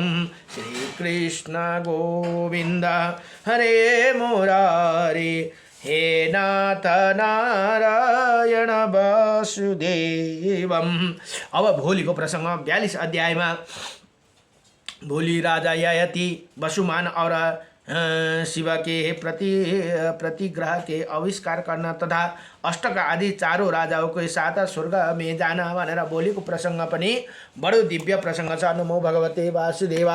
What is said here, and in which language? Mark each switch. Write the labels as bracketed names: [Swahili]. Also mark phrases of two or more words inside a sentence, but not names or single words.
[Sanskrit] श्री कृष्ण गोविंद हरे मुरारी, हे नाथ नारायण वासुदेवम। [Nepali] अब भोलिको प्रसंग 42 अध्यायमा भोली [Hindi] राजा ययाति वसुमान और शिव के प्रतिग्रह के आविष्कार करना तथा अष्टक आदि चारों राजाओं के साथ स्वर्ग में जाना [Nepali] भनेर भोलिको प्रसंग पनि बडो दिव्य प्रसंग छ। [Sanskrit] नमो भगवते वासुदेवा।